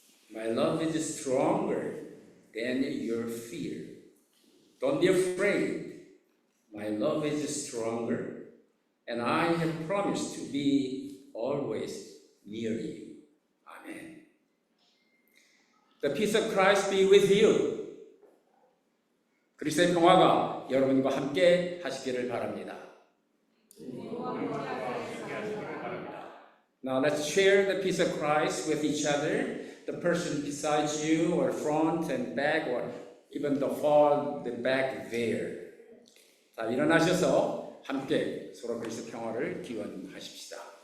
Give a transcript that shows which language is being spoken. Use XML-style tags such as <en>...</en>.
<en>My love is stronger than your fear. Don't be afraid. My love is stronger, and I have promised to be always near you. Amen. The peace of Christ be with you.</en> <ko>그리스도의 평화가 여러분과 함께 하시기를 바랍니다.</ko> <en>Now let's share the peace of Christ with each other. The person beside you, or front and back, or even the far, the back there.</en> <ko>자, 일어나셔서 함께 서로 그리스도 평화를 기원하십시다.</ko>